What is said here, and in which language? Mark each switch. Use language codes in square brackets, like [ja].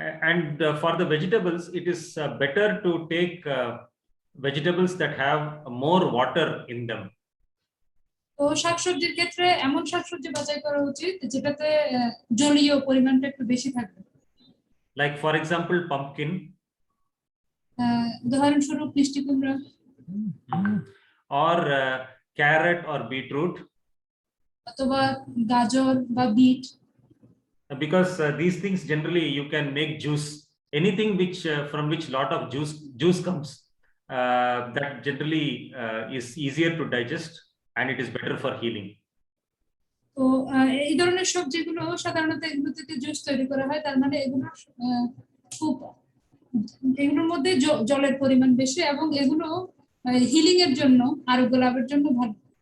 [en] And for the vegetables it is better to take vegetables that have more water in them. [bn] তো শাকসবজির ক্ষেত্রে এমন শাকসবজি বাছাই করা উচিত যেটাতে জলীয় পরিমাণটা একটু বেশি থাকবে। [en] Like for example, pumpkin, [bn] উদাহরণস্বরূপ মিষ্টি কুমড়া, [en] or carrot or beetroot, [bn] অথবা গাজর বা bit, [en] because these things generally you can make juice. Anything which from which lot of juice comes, that generally is easier to digest and it is better for healing. [bn] তো এই ধরনের সবজিগুলো সাধারণত এগুলো থেকে জুস তৈরি করা হয়, তার মানে এগুলো খুব এগুলোর মধ্যে জলের পরিমাণ বেশি এবং এগুলো হিলিং এর জন্য, আরোগ্য লাভের জন্য ভালো।